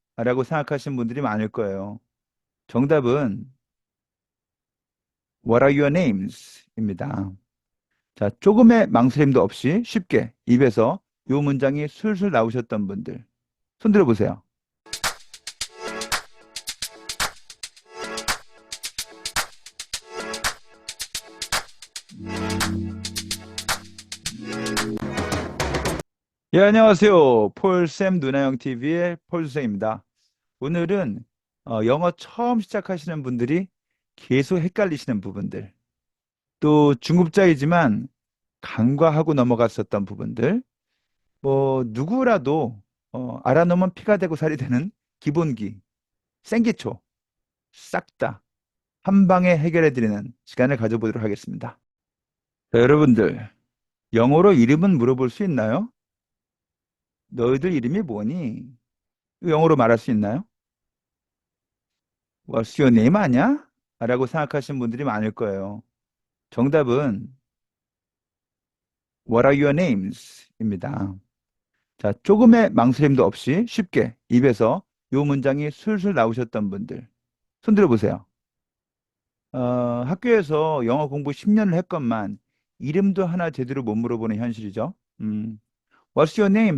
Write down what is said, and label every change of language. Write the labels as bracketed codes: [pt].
[ko] 라고 생각하시는 분들이 많을 거예요. 정답은 [en] What are your names? [ko] 입니다. 자, 조금의 망설임도 없이 쉽게 입에서 이 문장이 술술 나오셨던 분들. 손 들어보세요. 예, 안녕하세요. 폴쌤 누나영 TV의 폴쌤입니다. 오늘은 영어 처음 시작하시는 분들이 계속 헷갈리시는 부분들, 또 중급자이지만 간과하고 넘어갔었던 부분들, 뭐 누구라도 알아놓으면 피가 되고 살이 되는 기본기, 생기초 싹 다 한 방에 해결해 드리는 시간을 가져보도록 하겠습니다. 자, 여러분들 영어로 이름은 물어볼 수 있나요? 너희들 이름이 뭐니? 이거 영어로 말할 수 있나요? [en] What's your name [ko] 아냐? 라고 생각하시는 분들이 많을 거예요. 정답은 [en] What are your names? [ko] 입니다. 자, 조금의 망설임도 없이 쉽게 입에서 이 문장이 술술 나오셨던 분들. 손 들어보세요. 학교에서 영어 공부 10년을 했건만 이름도 하나 제대로 못 물어보는 현실이죠. [en] What's your name?